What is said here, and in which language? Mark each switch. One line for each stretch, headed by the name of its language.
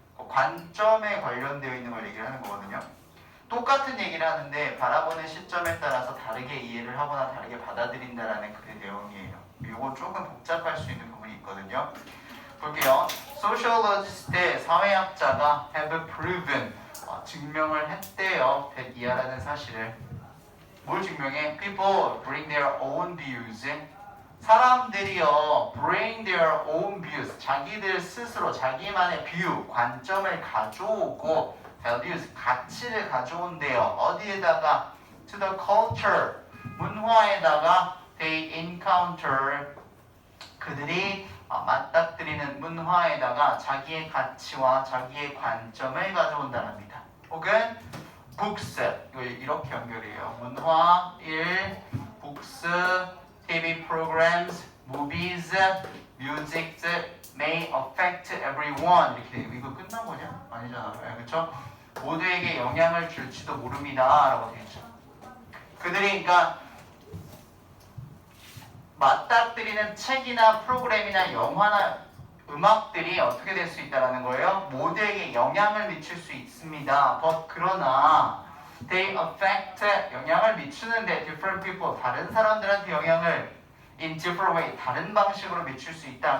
Korean: 관점에 관련되어 있는 걸 얘기를 하는 거거든요. 똑같은 얘기를 하는데 바라보는 시점에 따라서 다르게 이해를 하거나 다르게 받아들인다라는 그 내용이에요. 이건 조금 복잡할 수 있는 부분이 있거든요. 볼게요. 소시올로지스트 사회학자가
English: have proven,
Korean: 증명을 했대요. 이하라는 사실을. 뭘 증명해?
English: People bring their own views.
Korean: 사람들이요,
English: bring their own views,
Korean: 자기들 스스로 자기만의 뷰, 관점을 가져오고 values, 가치를 가져온대요. 어디에다가?
English: to the culture,
Korean: 문화에다가
English: they encounter,
Korean: 그들이 맞닥뜨리는 문화에다가 자기의 가치와 자기의 관점을 가져온다랍니다. 혹은 books, 이거 이렇게 연결해요. 문화 1,
English: books, TV programs, movies, music may affect everyone.
Korean: 이렇게 돼요. 이거 끝난 거냐? 아니잖아. 그렇죠? 모두에게 영향을 줄지도 모릅니다. 라고 되어 있죠. 그들이 그러니까 맞닥뜨리는 책이나 프로그램이나 영화나 음악들이 어떻게 될 수 있다는 거예요? 모두에게 영향을 미칠 수 있습니다. But 그러나
English: they affect,
Korean: 영향을 미치는데
English: different people,
Korean: 다른 사람들한테 영향을
English: in different way,
Korean: 다른 방식으로 미칠 수 있다.